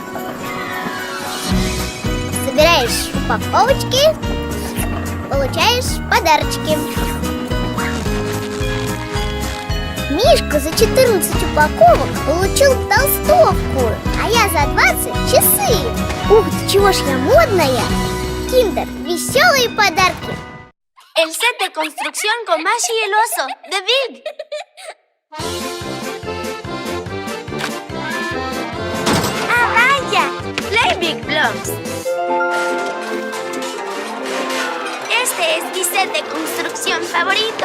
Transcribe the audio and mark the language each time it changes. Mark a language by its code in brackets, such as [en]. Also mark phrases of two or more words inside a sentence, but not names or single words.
[ru] Собираешь упаковочки, получаешь подарочки. Мишка за 14 упаковок получил толстовку, а я за 20 часы. Ух ты, чего ж я модная! Киндер, веселые подарки. [es] El set de construcción con Masha y el oso, de Big. ¡Ah, vaya! Play Big Blocks. Este es mi set de construcción favorito.